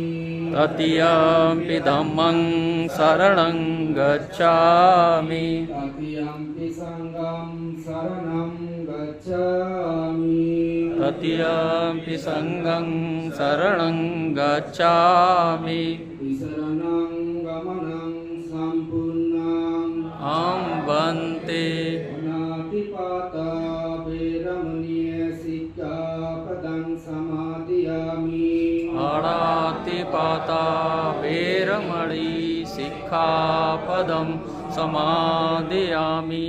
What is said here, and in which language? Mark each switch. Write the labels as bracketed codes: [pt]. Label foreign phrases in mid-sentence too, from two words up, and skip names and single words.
[pi] तृतीयंपि धम्मं शरणं गच्छामि। तृतीयंपि संघं शरणं गच्छामि। तृतीयंपि संघं शरणं गच्छामि। शरणं गमनं सम्पूर्णं अहं भन्ते। अनातिपाता वैरमणीय सिक्खापदं समादयामि। अनातिपाता वेरमणि सिक्खापदं समादयामि।